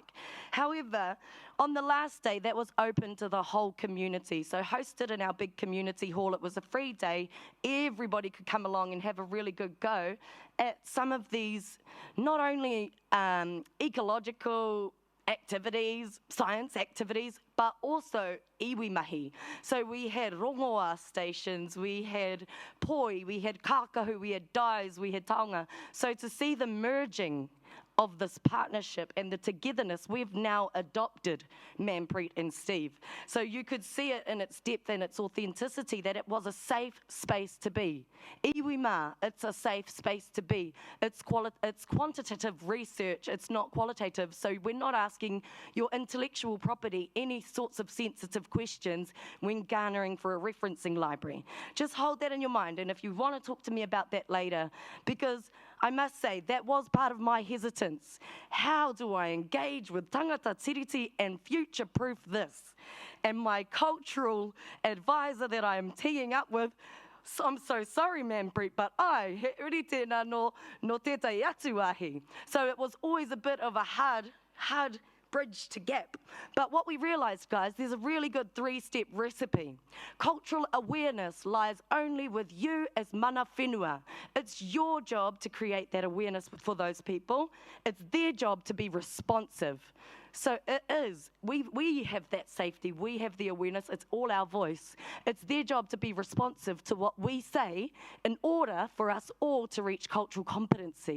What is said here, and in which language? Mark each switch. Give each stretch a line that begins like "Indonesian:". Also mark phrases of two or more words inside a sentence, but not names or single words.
English: However, on the last day, that was open to the whole community. So hosted in our big community hall, it was a free day. Everybody could come along and have a really good go at some of these, not only ecological activities, science activities, but also
Māori: iwi mahi.
English: So we had rongoa stations, we had poi, we had kākahu, we had dyes, we had taonga. So to see the merging of this partnership and the togetherness, we've now adopted Manpreet and Steve. So you could see it in its depth and its authenticity, that it was a safe space to be.
Māori: Iwi mā,
English: it's a safe space to be. It's quantitative research, it's not qualitative. So we're not asking your intellectual property any sorts of sensitive questions when garnering for a referencing library. Just hold that in your mind, and if you want to talk to me about that later, because I must say that was part of my hesitance. How do I engage with
Māori: tangata tiriti
English: and future-proof this? And my cultural advisor that I am teeing up with, so I'm so sorry, Manpreet, but
Māori: he uri tēnā no tētai atu ahi.
English: So it was always a bit of a hard bridge to gap. But what we realized, guys, there's a really good 3-step recipe. Cultural awareness lies only with you as
Māori: mana whenua.
English: It's your job to create that awareness for those people. It's their job to be responsive. So it is. We have that safety. We have the awareness. It's all our voice. It's their job to be responsive to what we say in order for us all to reach cultural competency.